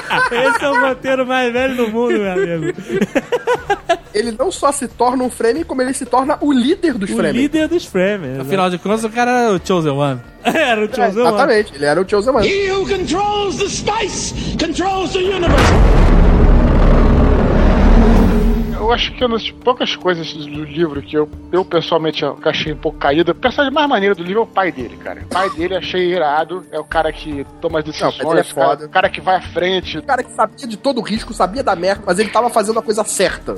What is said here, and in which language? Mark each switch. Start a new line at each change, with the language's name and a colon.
Portuguese: Esse é o roteiro mais velho do mundo, meu amigo. Ele não só se torna um Fremen, como ele se torna o líder dos Fremen. O líder dos Fremen. Afinal de contas, o cara era o Chosen One. Era o Chosen One. Exatamente, ele era o Chosen One.
English: He who controls the spice controls the universe.
Portuguese: Eu acho que uma das poucas coisas do livro que eu pessoalmente achei um pouco caída, a personagem mais maneira do livro é o pai dele, cara. O pai dele achei irado, é o cara que toma as decisões, não, é foda. O cara que vai à frente. O cara que sabia de todo o risco, sabia da merda, mas ele tava fazendo a coisa certa.